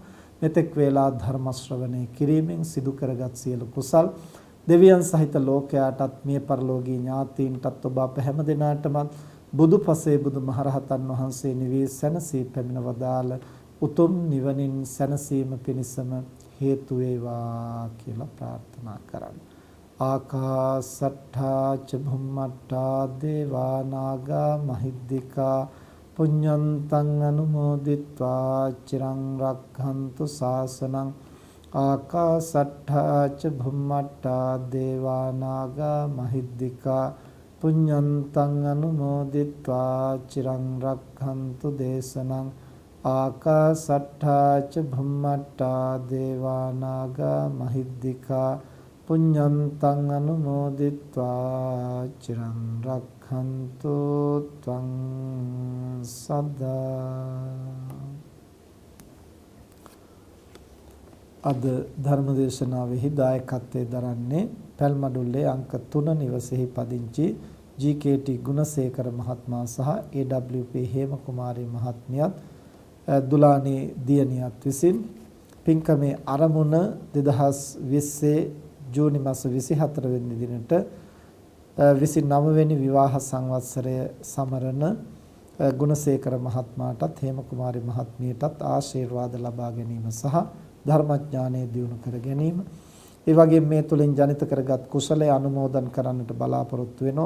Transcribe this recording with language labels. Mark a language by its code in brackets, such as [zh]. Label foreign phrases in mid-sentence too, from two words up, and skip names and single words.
[si] මෙතෙක් වේලා ධර්ම ශ්‍රවණය කිරීමෙන් සිදු කරගත් සියලු කුසල් දෙවියන් සහිත ලෝකයාටත් මේ පරලෝකීය ඥාතීන්ටත් ඔබ අප හැම දිනාටම බුදුපසේ බුදුමහරහතන් වහන්සේ නිවී සැනසී පැමිණ වදාළ උතුම් නිවනින් සැනසීම පිණිසම හේතු වේවා කියලා ප්‍රාර්ථනා කරමු. [pi] ආකාසට්ඨා ච භුම්මට්ඨා දේවා නාග මහිද්దికා පුඤ්ඤන්තං අනුමෝදිත්වා චිරං රක්ඛන්තු ශාසනං ආකාසට්ඨා ච භුම්මට්ඨා දේවා නාග මහිද්దికා පුඤ්ඤන්තං අනුමෝදිත්වා චිරං රක්ඛන්තු දේශනං ආකාසට්ඨා ච භුම්මට්ඨා දේවා නාග මහිද්దికා පුඤ්ඤන්තං අනුමෝදිත්වා චිරං රක්ඛන්තු ත්වං සදා. [si] අද ධර්මදේශනාවෙහි දායකත්වයේ දරන්නේ පැල්මඩුල්ලේ අංක 3 නිවසේහි පදිංචි ජී.කේ.ටී. ගුණසේකර මහත්මයා සහ ඒ.ඩබ්ලිව්.පී. හේමකුමාරී මහත්මියත් දුලානී දියණියත් විසින් පින්කමේ ආරමුණ 2020 ජූනි මාස 24 වෙනි දිනට 29 වෙනි විවාහ සංවත්සරය සමරන ගුණසේකර මහත්මයාටත් හේමකුමාරී මහත්මියටත් ආශිර්වාද ලබා ගැනීම සහ ධර්මඥානය දියුණු කර ගැනීම ඒ වගේම මේ තුලින් ජනිත කරගත් කුසලයේ අනුමෝදන් කරන්නට බලාපොරොත්තු වෙනවා.